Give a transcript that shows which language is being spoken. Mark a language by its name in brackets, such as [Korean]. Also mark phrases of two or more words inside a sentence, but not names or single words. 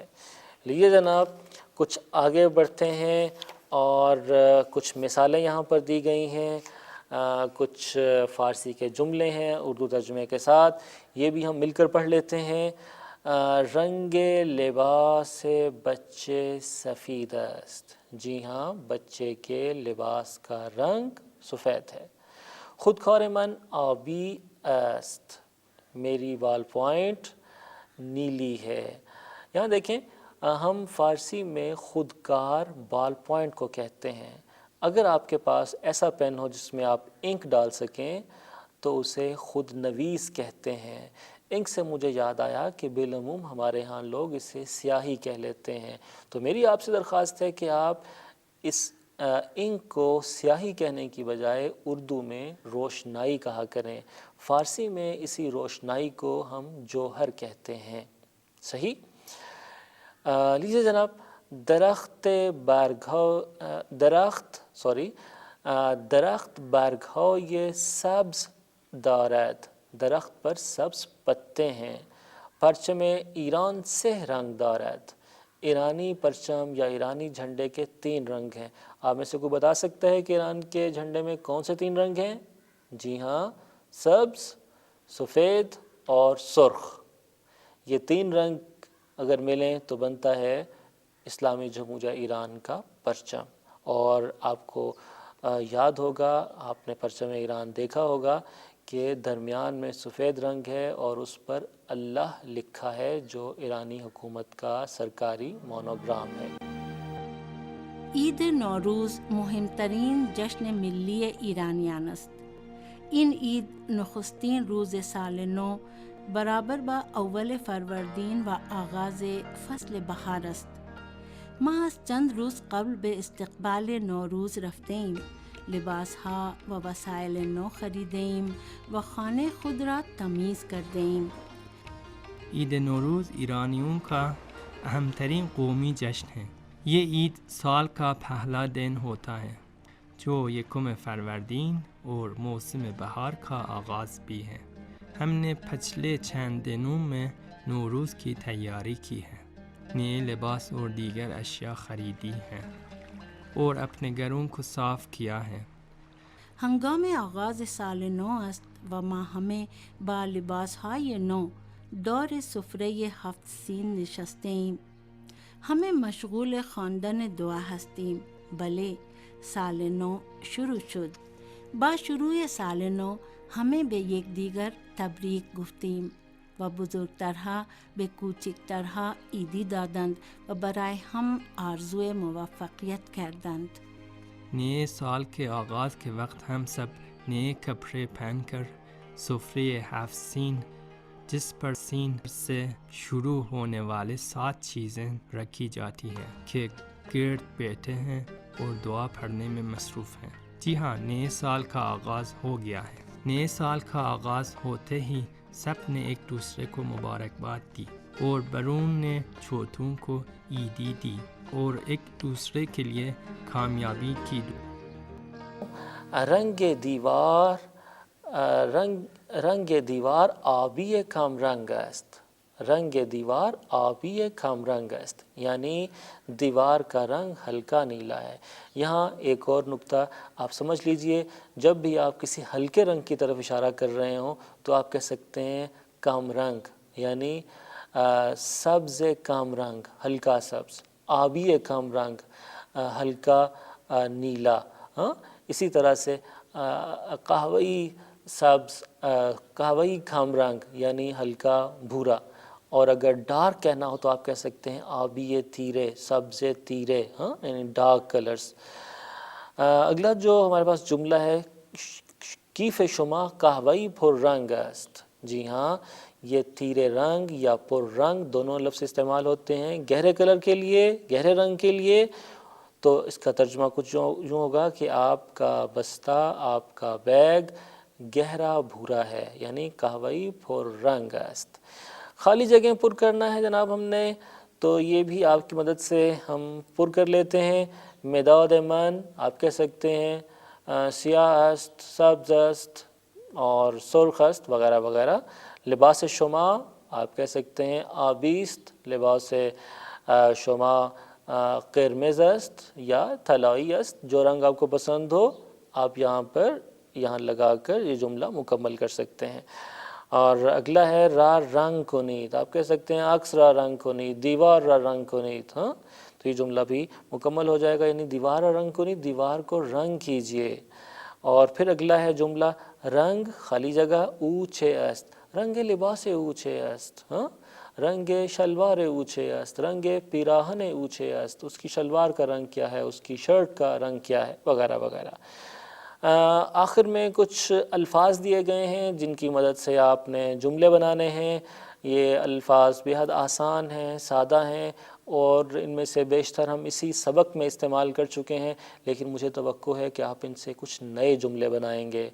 [Urdu] لیجیے جناب کچھ آگے بڑھتے ہیں، اور کچھ مثالیں یہاں پر دی گئی ہیں، کچھ فارسی کے جملے ہیں اردو ترجمے کے ساتھ، یہ بھی ہم مل کر پڑھ لیتے ہیں. [Persian] رنگ لباس بچے سفید است، [Urdu] جی ہاں بچے کے لباس کا رنگ سفید ہے. [Persian] خودکار من آبی است، [Urdu] میری بال پوائنٹ نیلی ہے. یہاں دیکھیں ہم فارسی میں خودکار بال پوائنٹ کو کہتے ہیں. اگر آپ کے پاس ایسا پین ہو جس میں آپ انک ڈال سکیں تو اسے خود نویس کہتے ہیں. انک سے مجھے یاد آیا کہ بالعموم ہمارے ہاں لوگ اسے سیاہی کہہ لیتے ہیں، تو میری آپ سے درخواست ہے کہ آپ اس انک کو سیاہی کہنے کی بجائے اردو میں روشنائی کہا کریں. فارسی میں اسی روشنائی کو ہم جوہر کہتے ہیں. صحیح؟ لیجیے جناب [Persian] درخت برگهای سبز دارد، [Urdu] درخت پر سبز پتے ہیں. [Persian] پرچم ایران 3 رنگ دارد، [Urdu] ایرانی پرچم یا ایرانی جھنڈے کے 3 رنگ ہیں. آپ میں سے کوئی بتا سکتا ہے کہ ایران کے جھنڈے میں کون سے 3 رنگ ہیں؟ جی ہاں، سبز، سفید اور سرخ. یہ 3 رنگ اگر ملیں تو بنتا ہے اسلامی جمہوریہ ایران کا پرچم. اور آپ کو یاد ہوگا، آپ نے پرچم ایران دیکھا ہوگا کہ درمیان میں سفید رنگ ہے اور اس پر اللہ لکھا ہے جو ایرانی حکومت کا سرکاری مونوگرام ہے. [Persian] عید نوروز مهمترین جشن ملی ایرانیان است. این عید نخستین روز سال نو برابر با اول فروردین و آغاز فصل بهار است. ما از چند روز قبل به استقبال نوروز رفته ایم، لباسها و وسایل نو خریدیم و خانه خود را تمیز کردیم. [Urdu] عید نوروز ایرانیوں کا اہم ترین قومی جشن ہے۔ یہ عید سال کا پہلا دن ہوتا ہے جو یکم فروردین اور موسم بہار کا آغاز بھی ہے۔ ہم نے پچھلے چند دنوں میں نوروز کی تیاری کی ہے، نئے لباس اور دیگر اشیاء خریدی ہیں اور اپنے گھروں کو صاف کیا ہے۔ [Persian] هنگام آغاز سال نو است و ما همه با لباسهای نو دور سفره 7 سین نشسته ایم. همه مشغول خواندن دعا هستیم. بله، سال نو شروع شد. با شروع سال نو همه به یکدیگر تبریک گفتیم و بزرگترها به کوچکترها عیدی دادند و برای هم آرزوی موفقیت کردند. [Urdu] نئے سال کے آغاز کے وقت ہم سب نئے کپڑے پہن کر سفرے 7 سین، جس پر سین سے شروع ہونے والے 7 چیزیں رکھی جاتی ہیں، کے گرد بیٹھے ہیں اور دعا پڑھنے میں مصروف ہیں۔ جی ہاں، نئے سال کا آغاز ہو گیا ہے۔ نئے سال کا آغاز ہوتے ہی سب نے ایک دوسرے کو مبارکباد دی اور بڑوں نے چھوٹوں کو عیدی دی اور ایک دوسرے کے لیے کامیابی کی [Persian] رنگ دیوار آبی کم رنگ است. رنگ دیوار آبی کم رنگ است، [Urdu] یعنی دیوار کا رنگ ہلکا نیلا ہے۔ یہاں ایک اور نکتہ آپ سمجھ لیجئے، جب بھی آپ کسی ہلکے رنگ کی طرف اشارہ کر رہے ہوں تو آپ کہہ سکتے ہیں [Persian] کم رنگ، [Urdu] یعنی [Persian] سبز کم رنگ، [Urdu] ہلکا سبز، [Persian] آبی کم رنگ، [Urdu] ہلکا نیلا۔ اسی طرح سے قہوئی سبز، [Persian] قہوئی کم رنگ [Urdu] یعنی ہلکا بھورا، اور اگر ڈارک کہنا ہو تو آپ کہہ سکتے ہیں [Persian] آبی تیرے، سبز تیرے، [Urdu] یعنی ڈارک کلرز۔ اگلا جو ہمارے پاس جملہ ہے، [Persian] کیف شما قہوئی پر رنگ است۔ [Urdu] جی ہاں، یہ تیرے رنگ یا [Persian] پر رنگ [Urdu] دونوں لفظ استعمال ہوتے ہیں گہرے کلر کے لیے، گہرے رنگ کے لیے۔ تو اس کا ترجمہ کچھ یوں ہوگا کہ آپ کا بستہ، آپ کا بیگ گہرا بھورا ہے، یعنی [Persian] قہوئی پر رنگ است۔ [Urdu] خالی جگہیں پر کرنا ہے جناب ہم نے، تو یہ بھی آپ کی مدد سے ہم پر کر لیتے ہیں۔ [Persian] مداد من [Urdu] آپ کہہ سکتے ہیں [Persian] سیاہ است، سبز است [Urdu] اور [Persian] سرخ است [Urdu] وغیرہ وغیرہ۔ [Persian] لباس شما [Urdu] آپ کہہ سکتے ہیں [Persian] آبیست، لباس شما قرمز است یا طلائی است، [Urdu] جو رنگ آپ کو پسند ہو آپ یہاں لگا کر یہ جملہ مکمل کر سکتے ہیں۔ اور اگلا ہے [Persian] را رنگ کنید، [Urdu] آپ کہہ سکتے ہیں [Persian] عکس را رنگ کنید، دیوار را رنگ کنید۔ [Urdu] تو یہ جملہ بھی مکمل ہو جائے گا، یعنی [Persian] دیوار را رنگ کنید، [Urdu] دیوار کو رنگ کیجئے۔ اور پھر اگلا ہے جملہ [Persian] رنگ خالی جگہ اوچے است، رنگ لباس اوچے است، رنگ شلوار اوچے است، رنگ پیراہن اوچے است، [Urdu] اس کی شلوار کا رنگ کیا ہے، اس کی شرٹ کا رنگ کیا ہے وغیرہ وغیرہ۔ آخر میں کچھ الفاظ دیے گئے ہیں جن کی مدد سے آپ نے جملے بنانے ہیں۔ یہ الفاظ بہت آسان ہیں، سادہ ہیں، اور ان میں سے بیشتر ہم اسی سبق میں استعمال کر چکے ہیں، لیکن مجھے توقع ہے کہ آپ ان سے کچھ نئے جملے بنائیں گے۔